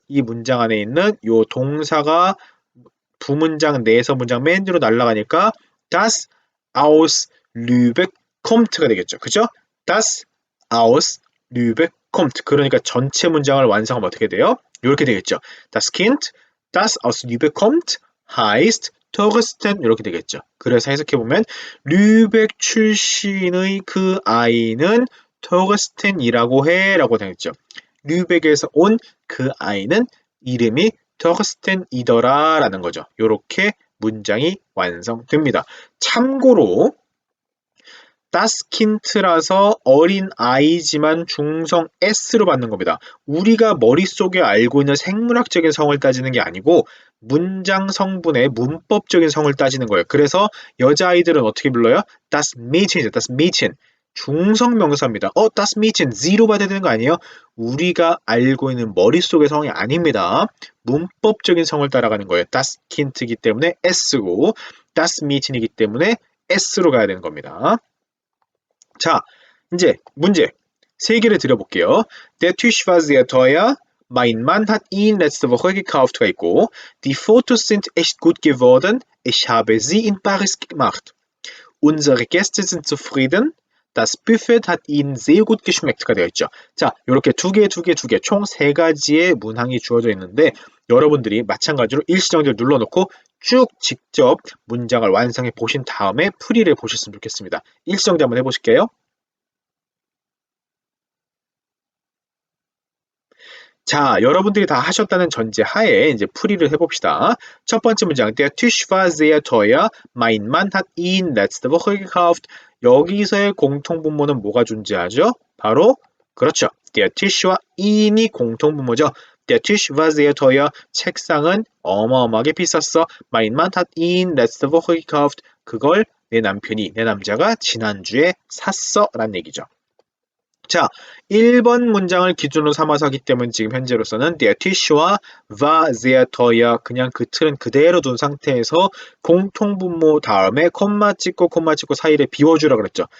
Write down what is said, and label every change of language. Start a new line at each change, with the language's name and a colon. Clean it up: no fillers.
Korean: 이 문장 안에 있는 요 동사가 부문장 내에서 문장 맨 뒤로 날아가니까 das aus Lübeck come트가 되겠죠. 그죠?
German: Das aus Lübeck kommt.
Korean: 그러니까 전체 문장을 완성하면 어떻게 돼요? 이렇게 되겠죠.
German: Das Kind, das aus Lübeck kommt, heißt Torsten
Korean: 이렇게 되겠죠. 그래서 해석해보면 류벡 출신의 그 아이는 토거스텐이라고 해 라고 되겠죠. 류벡에서 온 그 아이는 이름이 토거스텐이더라 라는 거죠. 이렇게 문장이 완성됩니다. 참고로 다스킨트라서 어린 아이지만 중성 S로 받는 겁니다. 우리가 머릿속에 알고 있는 생물학적인 성을 따지는 게 아니고 문장 성분의 문법적인 성을 따지는 거예요. 그래서 여자아이들은 어떻게 불러요?
German: Das Mädchen이죠. Das Mädchen.
Korean: 중성 명사입니다. das Mädchen, Z로 받아야 되는 거 아니에요? 우리가 알고 있는 머릿속의 성이 아닙니다. 문법적인 성을 따라가는 거예요. Das Kind이기 때문에 S고 Das Mädchen이기 때문에 S로 가야 되는 겁니다. 자, 이제 문제 세 개를 드려볼게요.
German: Der Tisch war sehr teuer. Mein Mann hat ihn letzte Woche gekauft
Korean: 가 있고
German: Die Fotos sind echt gut geworden. Ich habe sie in Paris gemacht. Unsere Gäste sind zufrieden. Das Buffet hat ihnen sehr gut geschmeckt
Korean: 가 되어 있죠. 자, 이렇게 두 개, 총 세 가지의 문항이 주어져 있는데 여러분들이 마찬가지로 일시정지를 눌러놓고 쭉 직접 문장을 완성해 보신 다음에 풀이를 보셨으면 좋겠습니다. 일시정지 한번 해보실게요. 자, 여러분들이 다 하셨다는 전제 하에 이제 풀이를 해봅시다. 첫 번째 문장,
German: Der Tisch war sehr teuer. Mein Mann hat ihn letzte Woche gekauft.
Korean: 여기서의 공통분모는 뭐가 존재하죠? 바로 그렇죠. Der Tisch와 in이 공통분모죠.
German: Der Tisch war sehr teuer.
Korean: 책상은 어마어마하게 비쌌어.
German: Mein Mann hat ihn letzte Woche gekauft.
Korean: 그걸 내 남편이, 내 남자가 지난주에 샀어 라는 얘기죠. 자, 1번 문장을 기준으로 삼아서 하기 때문에 지금 현재로서는 der Tisch와
German: war sehr teuer
Korean: 그냥 그 틀은 그대로 둔 상태에서 공통분모 다음에 콤마 찍고 사이를 비워주라 그랬죠.